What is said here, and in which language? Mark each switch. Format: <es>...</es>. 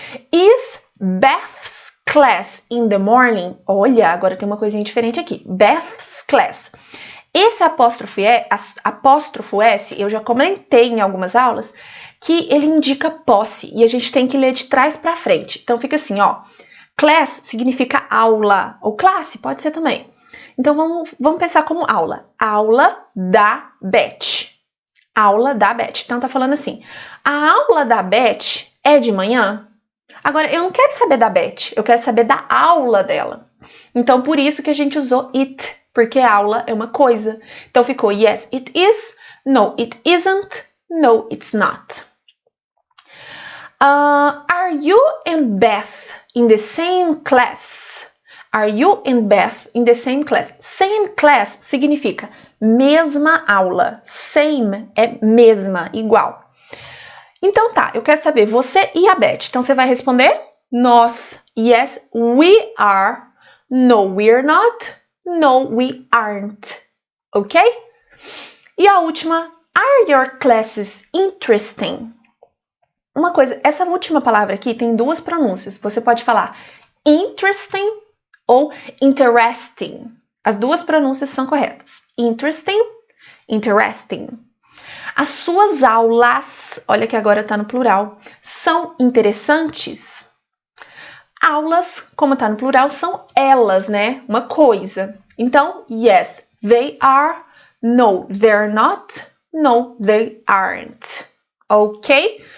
<en>Is Beth's class in the morning?</en> <pt>Olha, agora tem uma coisinha diferente aqui. Beth's class. Esse apóstrofo S, eu já comentei em algumas aulas, que ele indica posse. E a gente tem que ler de trás para frente. Então, fica assim, ó. Class significa aula, ou classe, pode ser também. Então, vamos pensar como aula. Aula da Beth. Aula da Beth. Então, tá falando assim, a aula da Beth é de manhã? Agora, eu não quero saber da Beth, eu quero saber da aula dela. Então, por isso que a gente usou it, porque aula é uma coisa. Então, ficou</pt> <en>yes, it is, no, it isn't, no, it's not. Are you and Beth in the same class? Are you and Beth in the same class?</en> <pt>Same class significa mesma aula. Same é mesma, igual. Então tá, eu quero saber você e a Beth. Então você vai responder nós.</pt> <en>Yes, we are. No, we're not. No, we aren't. Ok?</en> <pt>E a última,</pt> <en>are your classes interesting?</en> <pt>Uma coisa, essa última palavra aqui tem duas pronúncias. Você pode falar interesting ou interesting. As duas pronúncias são corretas.</pt> <en>Interesting, interesting.</en> <pt>As suas aulas, olha que agora está no plural, são interessantes? Aulas, como está no plural, são elas, né? Uma coisa. Então,</pt> <en>yes, they are. No, they're not. No, they aren't. Ok?</en>